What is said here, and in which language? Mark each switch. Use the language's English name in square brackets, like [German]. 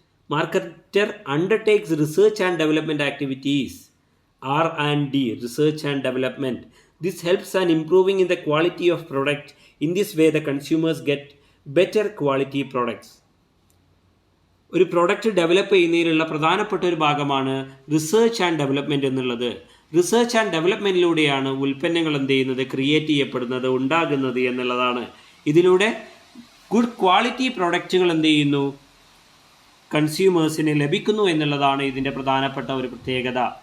[English] Marketer undertakes research and development activities, R&D, research and development. This helps in improving in the quality of product. In this way the consumers get better quality products. [Malayalam] ഒരു product develop ചെയ്യുന്നതിലുള്ള പ്രധാനപ്പെട്ട ഒരു ഭാഗമാണ് research and development എന്നുള്ളത്. Research and ഡെവലപ്മെൻറ്റിലൂടെയാണ് ഉൽപ്പന്നങ്ങൾ എന്ത് ചെയ്യുന്നത്, create ചെയ്യപ്പെടുന്നത്, ഉണ്ടാകുന്നത് എന്നുള്ളതാണ്. ഇതിലൂടെ ഗുഡ് ക്വാളിറ്റി പ്രൊഡക്റ്റുകൾ എന്ത് ചെയ്യുന്നു, കൺസ്യൂമേഴ്സിന് ലഭിക്കുന്നു എന്നുള്ളതാണ് ഇതിൻ്റെ പ്രധാനപ്പെട്ട ഒരു പ്രത്യേകത.